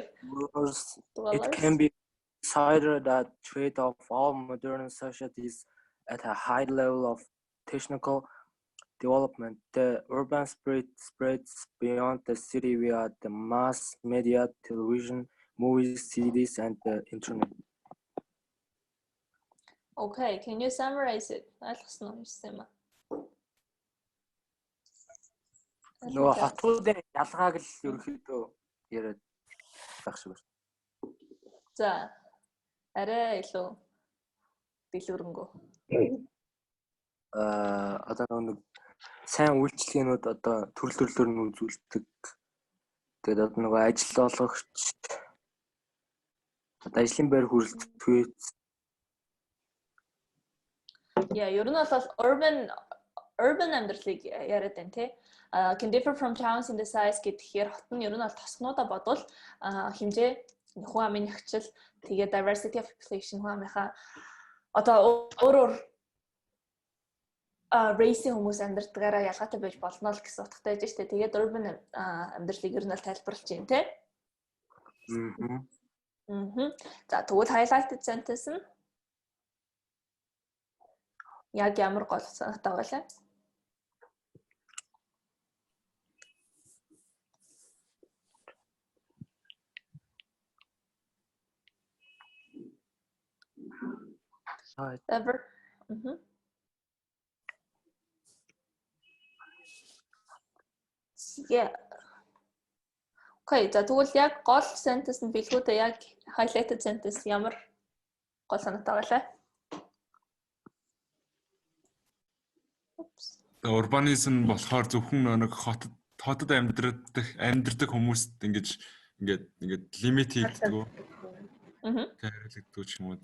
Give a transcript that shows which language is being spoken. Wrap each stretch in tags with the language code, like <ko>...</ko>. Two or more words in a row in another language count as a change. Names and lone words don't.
<en>It can be considered a trait of all modern societies at a high level of technical development. The urban spirit spreads beyond the city via the mass media, television, movies, CDs, and the internet. Okay, can you summarize it?</en> <mn>Нөгөө хотуудын ялгааг л ерөнхийдөө яриад байх шиг байна. За, арай илүү дэлгэрэнгүй. Одоо нэг сайн үйлчлэгээнүүд одоо төрлөөр нь үзүүлдэг. Тэгээд одоо нөгөө ажил олгогч одоо ажлын байр хүрэлцэх. Ер нь бол urban амьдралыг яриад байна тий.</mn> <en>Can differ from towns in the size</en> <mn>гэхээр хот нь ер нь бол тосгонуудаа бодвол хэмжээ хүн амын нөхцөл тэгээ</mn> <en>diversity of population</en> <mn>хүн амынхаа одоо өөр race хүмүүс амьдрдгаараа ялгаатай байж болно л гэсэн утгатай байж штэ. Тэгээд urban амьдралыг ер нь бол тайлбарлаж байна тий. За тэгвэл</mn> <en>highlighted sentence</en> <mn>нь яг ямар гол санаатай байлаа?</mn> <en>Ever. Yeah.</en> <mn>Okay, за тэгвэл яг гол sentence нь билгүүдээ яг</mn> <en>highlighted sentence</en> <mn>ямар гол санаатай байлаа? Урбанизм болохоор зөвхөн нэг хотод амьдардаг хүмүүст ингээд лимит хийдэг. Хэрэглэгддэг ч юм уу.</mn>